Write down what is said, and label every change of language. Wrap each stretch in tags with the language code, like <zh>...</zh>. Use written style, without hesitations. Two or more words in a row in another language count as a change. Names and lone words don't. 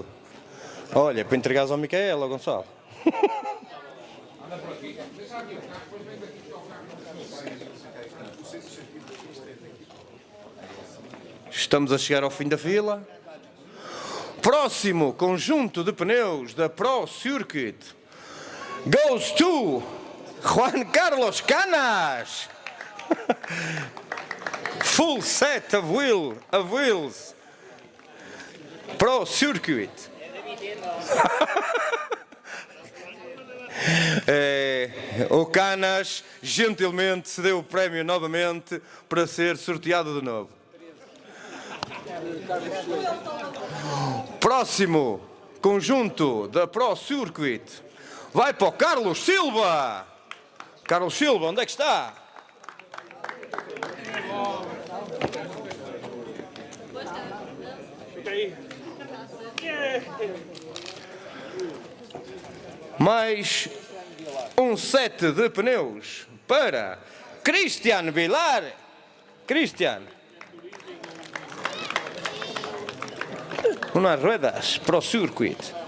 <pt>Olha, para entregares ao Micael, ao Gonçalo. Estamos a chegar ao fim da fila. Próximo conjunto de pneus da Pro Circuit</pt> <en>goes to</en> <pt>Juan Carlos Canas.</pt> <en>Full set of wheels.</en> <pt>Pro Circuit. O Canas gentilmente cedeu o prémio novamente para ser sorteado de novo. Próximo conjunto da Pro Circuit vai para o Carlos Silva. Carlos Silva, onde é que está? Mais um set de pneus para Cristian Vilar.</pt> <es>Cristian. Unas ruedas Pro Circuit.</es>